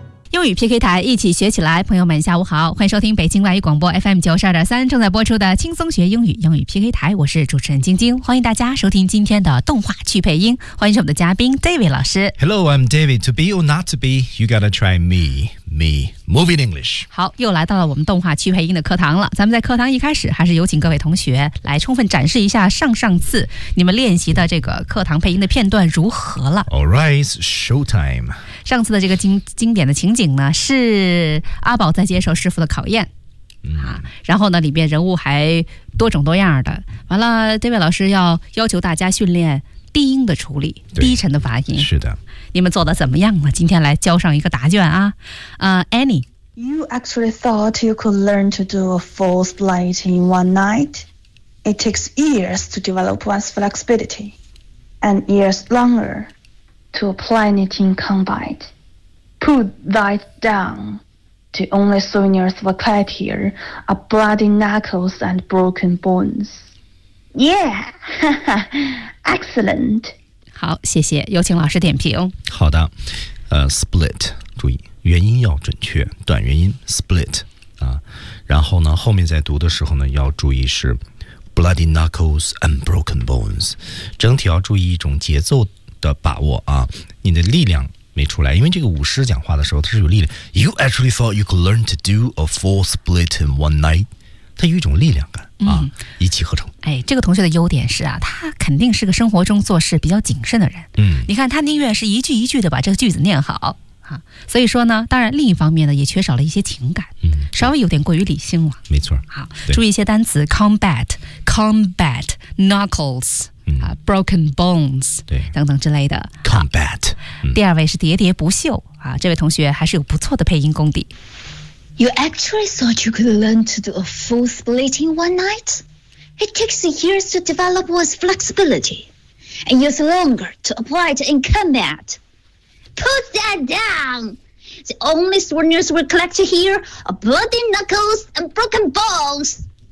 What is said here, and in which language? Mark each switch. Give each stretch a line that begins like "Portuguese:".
Chinese: 英语 PK 台，一起学起来。朋友们下午好，欢迎收听北京外语广播 FM92.3 正在播出的轻松学英语英语 PK 台，我是主持人晶晶，欢迎大家收听今天的动画趣配音，欢迎我们的嘉宾 David 老师。
English: Hello, I'm David. To be or not to be, you gotta try me. Me, Moving English.
Chinese: 好，又来到了我们动画趣配音的课堂了。咱们在课堂一开始还是有请各位同学来充分展示一下上上次你们练习的这个课堂配音的片段如何了。
English: All right, showtime.
Chinese: 上次的这个 经典的情景呢，是阿宝在接受师傅的考验，然后呢里面人物还多种多样的，完了 David 老师要求大家训练低音的处理，低沉的发音。是的，你们做的怎么样了？今天来交上一个答卷啊。
English: Annie, You actually thought you could learn to do a full split in one night? It takes years to develop one's flexibility and years longerTo apply it in combat. Put that down. The only seniors were cut here are bloody knuckles and broken bones. Yeah! Excellent!
Chinese: 好，谢谢。有请老师点评。好的。Split. 注意，元音要准确，短元音 split. 然后呢，后面在读的时候呢，要注意是
English: bloody knuckles and broken bones.
Chinese: 整体要注意一种节奏的把握啊，你的力量没出来，因为这个舞狮讲话的时候它是有力量。
English: You actually thought you could learn to do a full split in one night，
Chinese: 它有一种力量感啊，一气呵成。哎，这个同学的优点是啊，他肯定是个生活中做事比较谨慎的人。你看他宁愿是一句一句的把这个句子念好啊，所以说呢，当然另一方面呢也缺少了一些情感，稍微有点过于理性了。没错。好，注意一些单词
English: combat knucklesbroken bones
Chinese: 对等等之类的
English: combat、
Chinese: 第二位是喋喋不休啊，这位同学还是有不错的配音功底。
English: You actually thought you could learn to do a full split in one night? It takes years to develop one's flexibility and years longer to apply it in combat. Put that down! The only soldiers we collect here are bloody knuckles and broken bones.